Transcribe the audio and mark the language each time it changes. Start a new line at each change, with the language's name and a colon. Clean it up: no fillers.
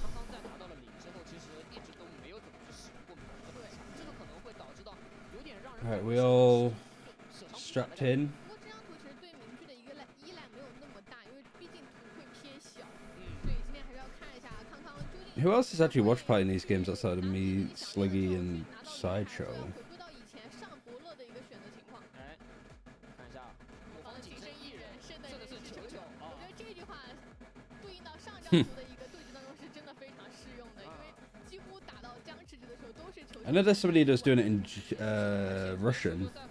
Chinese: 康康在拿到了0之后，其实一直都没有怎么去使用过米这么强，这个可能会导致到有点让人。
English: Alright, we all strapped in.
Chinese: 不过这张图其实对明具的一个依赖没有那么大，因为毕竟图会偏小。所以今天还是要看一下康康究竟。
English: Who else is actually watch playing these games outside of me, Sliggy, and Sideshow?
Chinese: 回归到以前上伯乐的一个选择情况。哎，看一下，我方仅剩1人，剩的人是99。我觉得这句话对应到上张图的一个对局当中是真的非常适用的，因为几乎打到
English: I know there's somebody that's doing it in Russian.